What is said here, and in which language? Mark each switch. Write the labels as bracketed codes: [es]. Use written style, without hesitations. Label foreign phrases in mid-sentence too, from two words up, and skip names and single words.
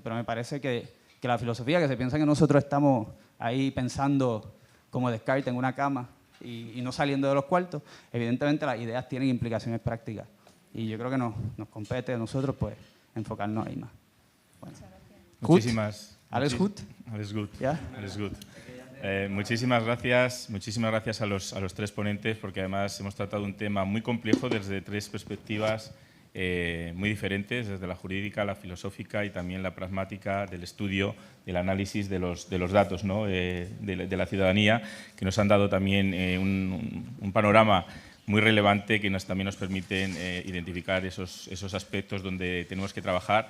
[es] Pero me parece que la filosofía, que se piensa que nosotros estamos ahí pensando como Descartes en una cama y no saliendo de los cuartos, evidentemente las ideas tienen implicaciones prácticas. Y yo creo que nos compete a nosotros pues enfocarnos ahí más. Bueno. Muchísimas. [de] ¿Alles gut? Alles gut. [es] ¿Ya? [de] Alles gut. [es] Muchísimas gracias a los tres ponentes, porque además hemos tratado un tema muy complejo desde tres perspectivas muy diferentes, desde la jurídica, la filosófica y también la pragmática del estudio, del análisis de los datos, ¿no? de la ciudadanía, que nos han dado también un panorama muy relevante que también nos permiten identificar esos aspectos donde tenemos que trabajar.